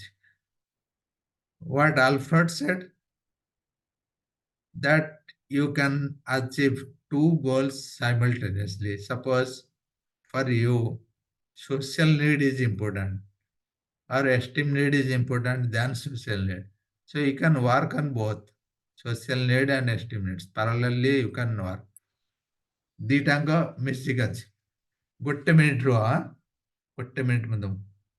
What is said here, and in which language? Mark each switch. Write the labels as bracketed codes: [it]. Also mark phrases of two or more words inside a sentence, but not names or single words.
[en] What Alfred said, that you can achieve two goals simultaneously. Suppose for you, social need is important, or esteem need is important than social need. So you can work on both social need and esteem needs. Parallelly, you can work. [or] ଦିଟାଙ୍କ ମିଶିକି ଅଛି। ଗୋଟେ ମିନିଟ୍ ରୁହ, ଗୋଟେ ମିନିଟ୍ ମୁଁ ଦઉં।